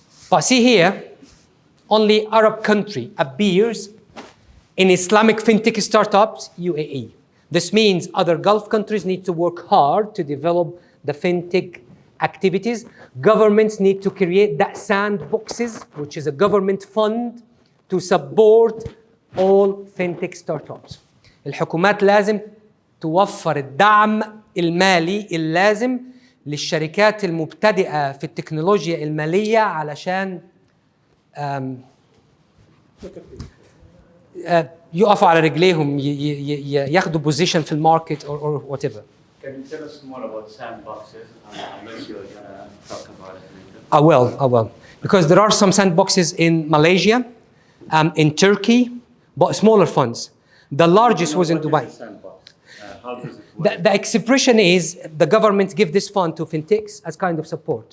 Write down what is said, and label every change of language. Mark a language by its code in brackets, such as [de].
[en] But see here, only Arab country appears in Islamic fintech startups, UAE. This means other Gulf countries need to work hard to develop the fintech activities. Governments need to create that sandboxes, which is a government fund to support all fintech startups. [ar] الحكومات لازم توفر الدعم المالي اللازم للشركات المبتدئة في التكنولوجيا المالية علشان يقفوا على رجليهم ياخدوا position في الماركت [en] or whatever. Can you tell us more about sandboxes? Unless you're going to talk about it later. I will. Because there are some sandboxes in Malaysia, in Turkey, but smaller funds. The largest was in Dubai. How does it work? The expression is the government give this fund to fintechs as kind of support.